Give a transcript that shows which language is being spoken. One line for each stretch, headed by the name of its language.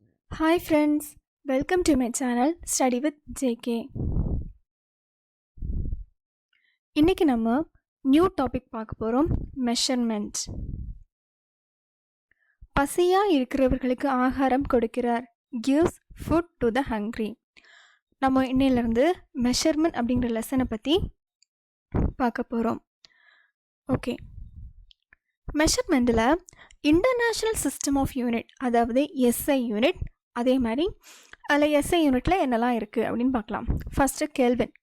English: Hi friends, welcome to my channel Study with JK.
Tamil: இன்னைக்கு நம்ம new topic பார்க்க போகிறோம் மெஷர்மெண்ட். பசியாக இருக்கிறவர்களுக்கு ஆகாரம் கொடுக்கிறார்,
English: gives food to the hungry.
Tamil: நம்ம இன்னையிலேருந்து மெஷர்மெண்ட் அப்படிங்கிற லெசனை பற்றி பார்க்க போகிறோம். Okay, மெஷர்மெண்ட்டில் international system of unit, அதாவது எஸ்ஐ யூனிட், அதே மாதிரி அதில் எஸ்ஐ யூனிட்டில் என்னெல்லாம் இருக்குது அப்படின்னு பார்க்கலாம். First kelvin.